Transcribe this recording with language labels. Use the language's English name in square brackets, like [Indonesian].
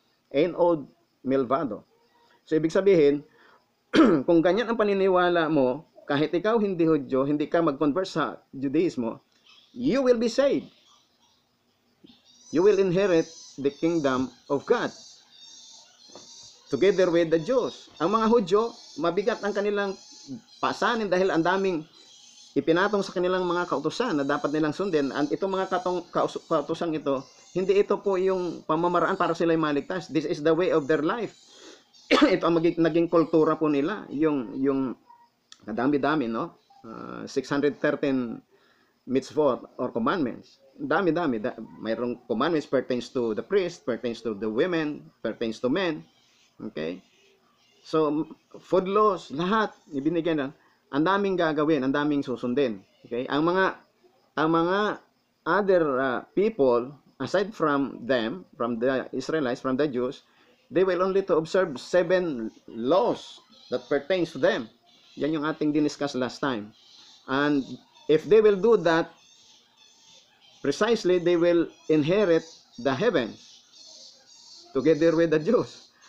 [Hebrew] Ein od milvado. [Filipino] So, ibig sabihin, kung ganyan ang paniniwala mo, kahit ikaw hindi Hudyo, hindi ka mag-convert sa Judaismo, [English] you will be saved. You will inherit the kingdom of God together with the Jews. [Filipino] Ang mga Hudyo, mabigat ang kanilang pasanin dahil ang daming ipinatong sa kanilang mga kautusan na dapat nilang sundin. And itong mga kautusan ito, hindi ito po yung pamamaraan para sila maligtas. [English] This is the way of their life. [Filipino] Ito ang naging kultura po nila. Yung kadami-dami, no? 613 mitzvot or commandments. Dami-dami. [English] Mayroong commandments pertains to the priest, pertains to the women, pertains to men. [Filipino] Okay? So, food laws, lahat ibinigay na. Ang daming gagawin, ang daming susundin. Okay? [English] Ang mga other people, aside from them, from the Israelites, from the Jews, they will only to observe 7 laws that pertains to them. [Filipino] Yan yung ating diniscuss last time. [English] And if they will do that, precisely they will inherit the heavens together with the Jews.